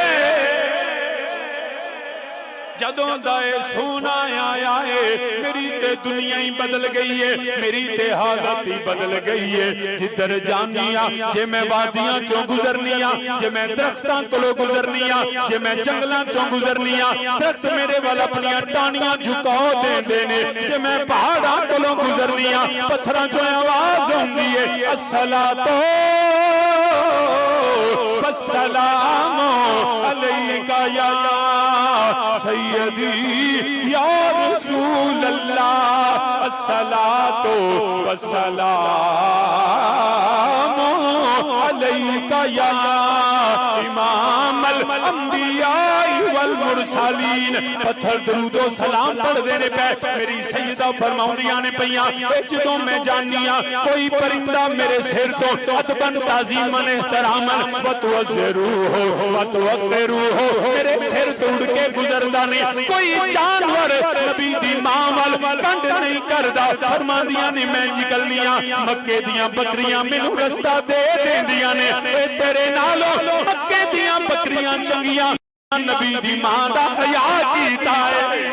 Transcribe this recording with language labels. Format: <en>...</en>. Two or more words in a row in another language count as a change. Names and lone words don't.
<pa>ਜਦੋਂ ਦਾ ਸੋਨਾ ਆਇਆ ਹੈ ਮੇਰੀ ਤੇ ਦੁਨੀਆ ਹੀ ਬਦਲ ਗਈ ਹੈ ਮੇਰੀ ਤੇ ਹਾਲਤ ਹੀ ਬਦਲ ਗਈ ਹੈ ਜਿੱਧਰ ਜਾਨੀਆਂ ਜੇ ਮੈਂ ਵਾਦੀਆਂ ਚੋਂ ਗੁਜ਼ਰਨੀਆਂ ਜੇ ਮੈਂ ਦਰਖ਼ਤਾਂ ਕੋਲੋਂ ਗੁਜ਼ਰਨੀਆਂ ਜੇ ਮੈਂ ਜੰਗਲਾਂ ਚੋਂ ਗੁਜ਼ਰਨੀਆਂ ਦਰਖ਼ਤ ਮੇਰੇ ਵੱਲ ਅਪਣੀ ਟਾਹਣੀਆਂ ਝੁਕਾ ਦੇਂਦੇ ਨੇ ਜੇ ਮੈਂ ਪਹਾੜਾਂ ਕੋਲੋਂ ਗੁਜ਼ਰਨੀਆਂ ਪੱਥਰਾਂ ਚੋਂ ਆਵਾਜ਼ ਆਉਂਦੀ ਹੈ ਅੱਸਲਾਤੋ</pa> <ar>والسلام عليك يا سيدي يا رسول الله الصلاة والسلام عليك يا إمام الأنبياء والمرسلين</ar> <pa>ਪੱਥਰ ਦਰੂਦੋ ਸਲਾਮ ਪੜ੍ਹ ਦੇਣੇ ਪੇ ਮੇਰੀ ਸੱਯਦਾ ਫ਼ਰਮਾਉਂਦੀਆਂ ਨੇ ਪਈਆਂ ਜਦੋਂ ਮੈਂ ਜਾਨੀਆਂ ਕੋਈ ਪਰਿੰਦਾ ਮੇਰੇ ਸਿਰ ਤੋ</pa> <ar>أدبًا تعظيمًا احترامًا وتعزروه وتوقروه</ar> <pa>ਮੇਰੇ ਸਿਰ ਤੋ ਉੱਡ ਕੇ ਗੁਜ਼ਰਦਾ ਨਹੀਂ ਕੋਈ ਜਾਨਵਰ ਨਬੀ ਦੀ ਮਾਂ ਵੱਲ ਕੰਡ ਨਹੀਂ ਕਰਦਾ ਫ਼ਰਮਾਂਦੀਆਂ ਨੇ ਮੈਂ ਨਿਕਲਨੀਆਂ ਮੱਕੇ ਦੀਆਂ ਬੱਕਰੀਆਂ ਮੈਨੂੰ ਰਸਤਾ ਦੇ ਦੇਂਦੀਆਂ ਨੇ ਤੇਰੇ ਨਾਲੋਂ ਮੱਕੇ ਦੀਆਂ ਬੱਕਰੀਆਂ ਚੰਗੀਆਂ ਨਬੀ ਦੀ ਮਾਂ ਦਾ ਹਯਾ ਕੀਤਾ ਹੈ</pa>